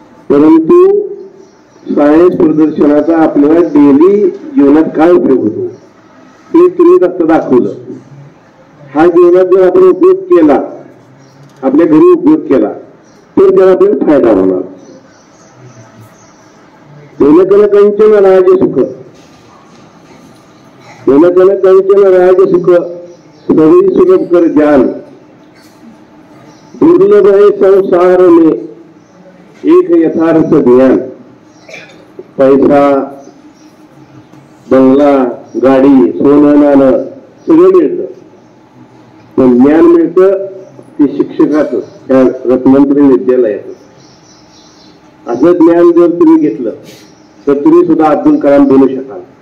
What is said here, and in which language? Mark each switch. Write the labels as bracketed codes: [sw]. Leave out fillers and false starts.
[mr] परंतु सायन्स प्रदर्शनाचा आपल्याला डेली जीवनात काय उपयोग होतो ते तुम्ही फक्त दाखवलं. हा जीवनात जर आपण उपयोग केला, आपल्या घरी उपयोग केला, तर त्याला आपल्याला फायदा होणार. [hi] जनकन कंचन राज सुख, जनकन कंचन राज सुख, सभी सुलभ कर ज्ञान, दुर्लभ है संसार में एक यथार्थ ज्ञान. [mr] पैसा, बंगला, गाडी, सोनं नाणं सगळं मिळतं, पण ज्ञान मिळतं ते शिक्षकाचं, त्या रत्नमंत्री विद्यालयाचं. असं ज्ञान जर तुम्ही घेतलं तर तुम्ही सुद्धा अब्दुल कलाम बनू शकाल.